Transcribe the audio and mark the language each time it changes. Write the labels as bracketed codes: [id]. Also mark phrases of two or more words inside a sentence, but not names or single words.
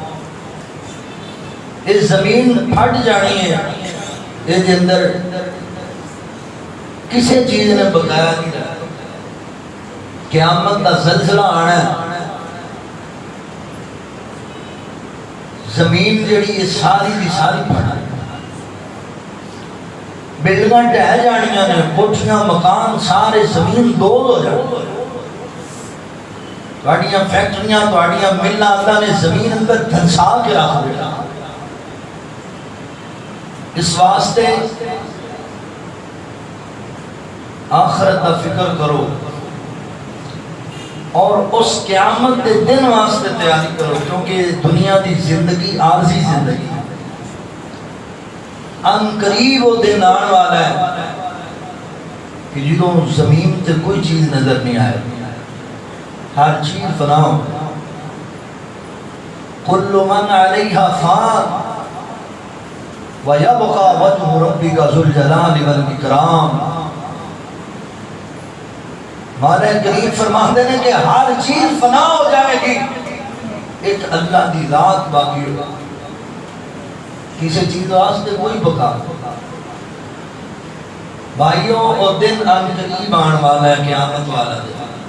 [ur] یہ زمین پھٹ جانی ہے، یہ اندر کسی چیز نے بقایا نہیں رہا، قیامت کا زلزلہ آنا ہے، [pa] زمین جڑی یہ ساری دی ساری پھٹ بلڈنگاں ڈھہ جانیاں نے، کوٹھیاں مکان سارے زمین دوز ہو جانے، تواڈیاں فیکٹریاں تواڈیاں ملاں اللہ نے زمین اندر دھنسا کے رکھ دیا۔ [ur] اس واسطے آخرت کا فکر کرو اور اس قیامت کے دن واسطے تیاری کرو، کیونکہ [pa] دنیا دی زندگی عارضی زندگی [ur] ان قریب وہ دن آنے والا ہے کہ جدوں زمین تے کوئی چیز نظر نہیں آئے، ہر چیز فنا ہو، [ar] کل من علیہا فان وَيَبْقَى وَجْهُ رَبِّكَ ذُو الْجَلَالِ وَالْإِكْرَامِ۔ [ur] مولا کریم فرماتے ہیں کہ ہر چیز فنا ہو جائے گی، ایک [pa] اللہ دی ذات [ur] باقی ہوگا، کسی چیز واسطے کوئی بقا۔ بھائیوں اور دن ان قریب آن والا ہے، قیامت والا دن۔